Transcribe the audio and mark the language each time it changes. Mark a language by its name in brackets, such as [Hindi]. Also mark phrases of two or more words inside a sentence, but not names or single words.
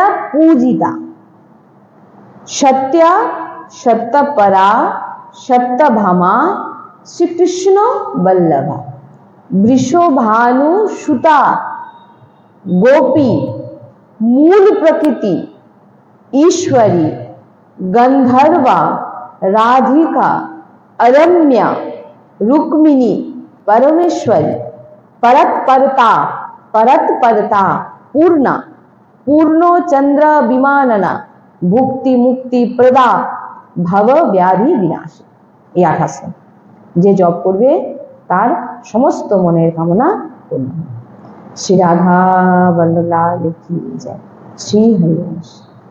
[Sanskrit] पूजिता सत्या सत्यपरा सत्यभामा श्री कृष्ण वल्लभा वृषभानु सुता गोपी मूल प्रकृति ईश्वरी गंधर्वा राधिका अरम्या रुक्मिणी परमेश्वरी परतपरता पूर्णा पूर्णो चंद्र विमानना भुक्ति मुक्ति प्रदा भव व्याधि विनाश। [Bangla] এই 28 যে জপ করবে তার সমস্ত মনের কামনা পূর্ণ হবে। শ্রী রাধা বল্লভ কি জয়। শ্রী হরিবংশ।